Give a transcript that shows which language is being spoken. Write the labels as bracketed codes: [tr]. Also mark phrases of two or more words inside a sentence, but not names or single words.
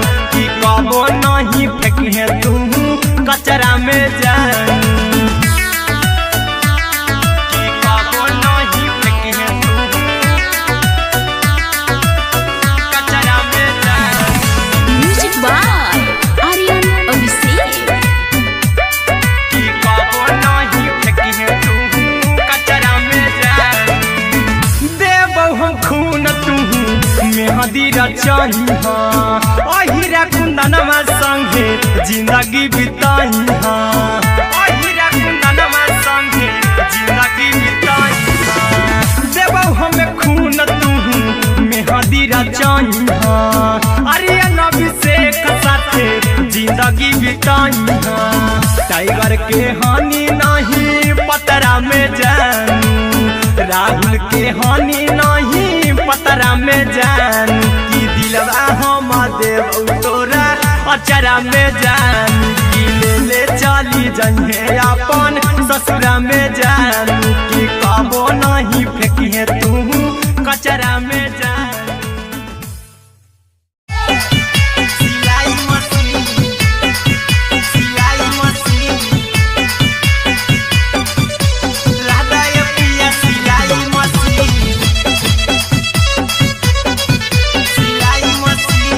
[mag] की कबो नहीं फेंकी तू कचरा में जान, की कबो नहीं फेंकी तू कचरा में जान। [en] म्यूजिक बाय आर्यन अभिषेक। [mag] की कबो नहीं फेंकी तू कचरा में जान। देबौ हम खून तू मेहदी रचइहा अहिरा कुंदनमा संगे जिंदगी बिताइहा, अहिरा कुंदनमा संगे जिंदगी बिताइहा। देबौ हम खून तू मेहदी रचइहा आर्यन अभिषेक साथे जिंदगी बिताइहा। टाइगर के हानि नहीं पतरा में जानू, राहुल के हानि नहीं पतरा में जानू। की दिलवा हम देबौ तोरा अचरा में जानू, की ले चली जइहे अपन ससुरा में जानू। की कबो नहीं फेंकी तू कचरा में जानू। सिलाई मशीन, सिलाई मशीन, लादा ये पिया सिलाई मशीन, सिलाई मशीन।